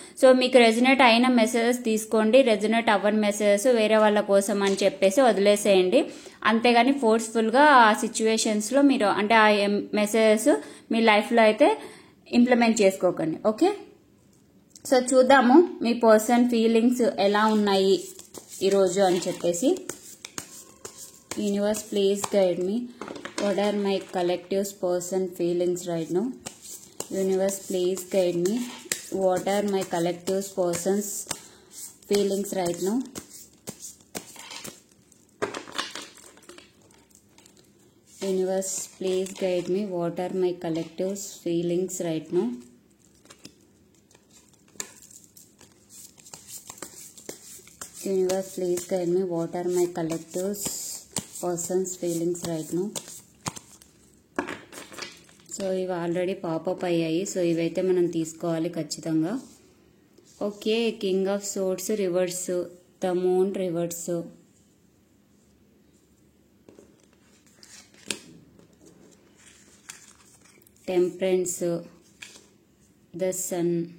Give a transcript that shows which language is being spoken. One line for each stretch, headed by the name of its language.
Telugu: So మీకు resonate అయిన messages తీసుకోండి, రెజనేట్ అవ్వని మెసేజెస్ వేరే వాళ్ళ కోసం అని చెప్పేసి వదిలేసేయండి. అంతేగాని ఫోర్స్ఫుల్ గా ఆ సిచ్యువేషన్స్ లో మీరు అంటే ఆ మెసేజెస్ మీ లైఫ్ లో అయితే ఇంప్లిమెంట్ చేసుకోకండి. ఓకే. సో చూద్దాము మీ పర్సన్ ఫీలింగ్స్ ఎలా ఉన్నాయి ఈరోజు అని చెప్పేసి.
English: Universe please guide me, what are my collective's person feelings right now? Universe please guide me, what are my collective's person's feelings right now? Universe please guide me, what are my collective's feelings right now? Universe please guide me, what are my collective's person's feelings right now?
Telugu: So ఇవి already popup అయ్యాయి, so ఇవైతే మనం తీసుకోవాలి ఖచ్చితంగా. Okay.
English: King of swords reverse, the moon reverse, temperance, the sun.